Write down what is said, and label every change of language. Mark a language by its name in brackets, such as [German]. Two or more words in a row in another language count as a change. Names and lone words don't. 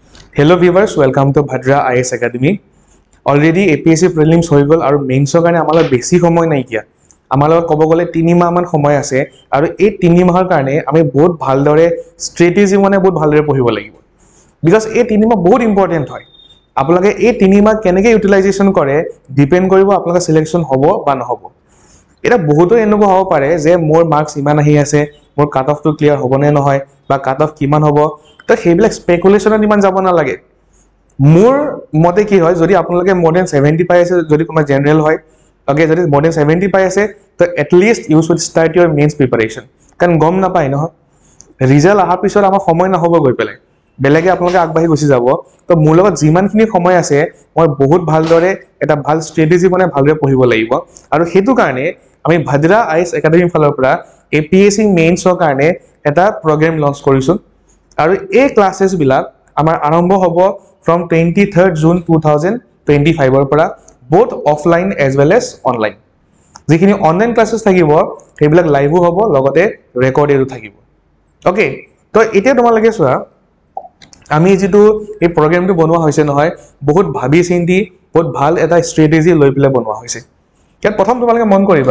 [English] Hello viewers, welcome to Bhadra IS Academy. Already APSC prelims [Assamese] হৈ গল আৰু মেইনছৰ কাৰণে আমালৈ বেছি সময় নাই কিয়া আমালৈ ক'ব গলে 3 মাহ মান সময় আছে আৰু এই 3 মাহৰ কাৰণে আমি বহুত ভালদৰে স্ট্ৰেটেজি মানে বহুত ভালদৰে পঢ়িব লাগিব বিকজ এই 3 মাহ বহুত ইম্পৰ্টেন্ট হয় আপোনালোকে এই 3 মাহ কেনেকৈ ইউটিলাইজেশন কৰে ডিপেন্ড কৰিব আপোনালোকৰ সিলেকশন হ'ব বা নহব এটা বহুতো এনেকুৱা হ'ব পাৰে যে মোৰ মাৰ্কস ইমান আহি আছে মোৰ কাট অফ টো ক্লিয়াৰ হ'ব নে নহয় বা কাট অফ কিমান হ'ব তো সেইবিলাক স্পেকুলেশনত ইমান যাব না লাগে মোৰ মতে কি হয় যদি আপোনালোকে [English] more than 70 [Assamese] পাই আছে যদি কোনোবা জেনাৰেল হয় ওকে যদি [English] more than 70 [Assamese] পাই আছে তো [English] at least you should start your mains preparation [Assamese] কাৰণ গম না পাই নহয় ৰিজাল্ট আহাৰ পিছত আমাৰ সময় নহব গৈ পেলাই বেলেগে আপোনালোকে আগবাঢ়ি গুছি যাব তো মোৰ লগত যিমানখিনি সময় আছে মই বহুত ভালদৰে এটা ভাল স্ট্ৰেটেজি মানে ভালদৰে পঢ়িব লাগিব আৰু হেতু কাৰণে আমি ভাদ্ৰা আইএছ একাডেমি ফালৰ পৰা এপিএসসি মেইনছৰ কাৰণে এটা প্ৰগ্ৰাম লঞ্চ কৰিছো আৰু এই ক্লাसेছ বিলাক আমাৰ আৰম্ভ হ'ব [English] from 23rd June [Assamese] 2025 ৰ পৰা [English] both offline as well as online [Assamese] যিখিনি অনলাইন ক্লাसेছ থাকিব সেইবিলাক লাইভো হ'ব লগতে ৰেকৰ্ডেডো থাকিব ওকে তো এতিয়া তোমালোকে চোৱা আমি যেটো এই প্ৰগ্ৰামটো বনোৱা হৈছে নহয় বহুত ভাবি চিন্তি বহুত ভাল এটা স্ট্ৰেটেজি লৈ পেলাই বনোৱা হৈছে ইয়াত প্ৰথম তোমালোকে মন কৰিবা